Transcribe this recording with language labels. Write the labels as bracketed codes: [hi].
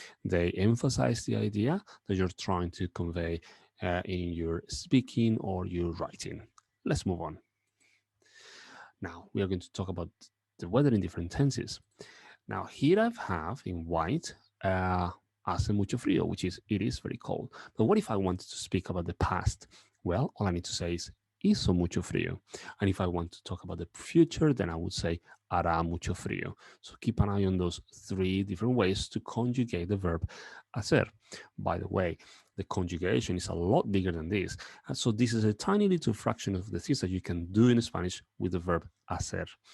[en] They emphasize the idea that you're trying to convey in your speaking or your writing. Let's move on. Now, we are going to talk about the weather in different tenses. Now, here I have in white, [es] hace mucho frío, [en] which is it is very cold. But what if I wanted to speak about the past? Well, all I need to say is [es] hizo mucho frío. [en] And if I want to talk about the future, then I would say [es] hará mucho frío. [en] So keep an eye on those three different ways to conjugate the verb hacer. By the way, the conjugation is a lot bigger than this. And so this is a tiny little fraction of the things that you can do in Spanish with the verb hacer.